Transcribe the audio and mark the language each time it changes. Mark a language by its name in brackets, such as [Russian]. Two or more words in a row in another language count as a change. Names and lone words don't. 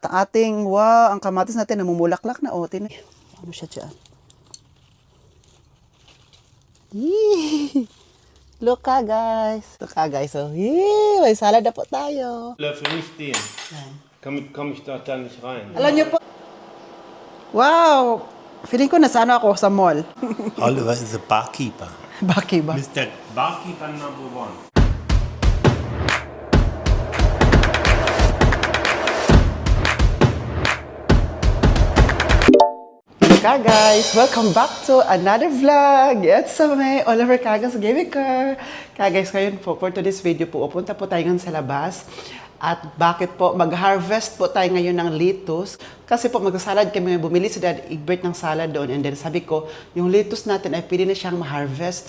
[Filipino] Ating, wow, ang kamatis natin namumulaklak na. O, ano siya dyan? Yee! [English] Look ka, guys. Look ka, guys. So, yee! [Filipino] May salad na po tayo. [German] Löffel nicht den. Komm ich da nicht rein. [Filipino] Alam niyo po. Wow! Feeling ko nasa ano ako sa mall. [English] Oliver is a barkeeper. [Filipino] Bakit ba? [English] Mr. Barkeeper number 1. Hi guys! Welcome back to another vlog! [Filipino] It's may Oliver Cagas Gaming Car. Guys, ngayon po, [English] for today's video [Filipino] po, pupunta po tayo ngayon sa labas. At bakit po, mag-harvest po tayo ngayon ng lettuce. Kasi po, mag-salad kami, bumili si Dad Egbert ng salad doon. And then sabi ko, yung lettuce natin ay pwede na siyang ma-harvest.